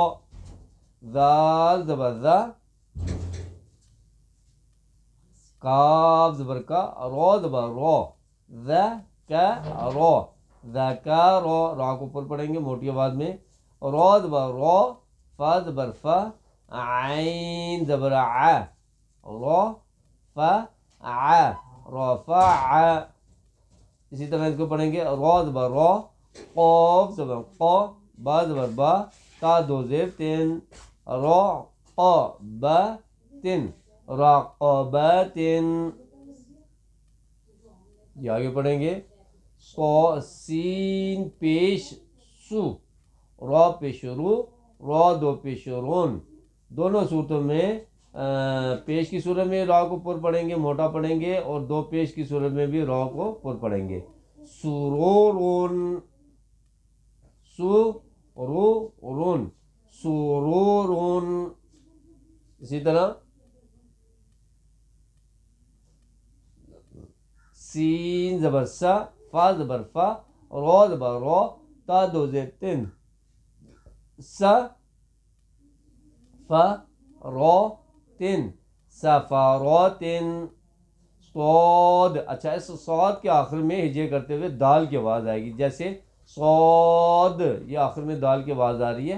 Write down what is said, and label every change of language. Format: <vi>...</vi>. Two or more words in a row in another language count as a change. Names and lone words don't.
<ur>ذال زبر ذا، کاف زبر کا، را زبر را، ذا کا را، ذا کا را. را کو پر پڑھیں گے موٹی آواز میں. را زبر را، فا زبر فا، عین زبر ع، را فا ع، رفع. اسی طرح اس کو پڑھیں گے. را زبر را، قاف زبر قا، با زبر با، تا دو زیر تین، را قا با تن، راقبات. یہ آگے پڑھیں گے. سین پیش سو، را پیش رو، را دو پیش رون. دونوں صورتوں میں پیش کی صورت میں را کو پر پڑھیں گے، موٹا پڑھیں گے، اور دو پیش کی صورت میں بھی را کو پر پڑھیں گے. سرورون، سرورون، سرورون. اسی طرح سین زبر سا، فا زبر فا، را زبر را، تا دو زیر تین، سا فا را تین، سفاراتن. صاد. اچھا اس صاد کے آخر میں ہجے کرتے ہوئے دال کی آواز آئے گی، جیسے صاد، یہ آخر میں دال کی آواز آ رہی ہے.</ur>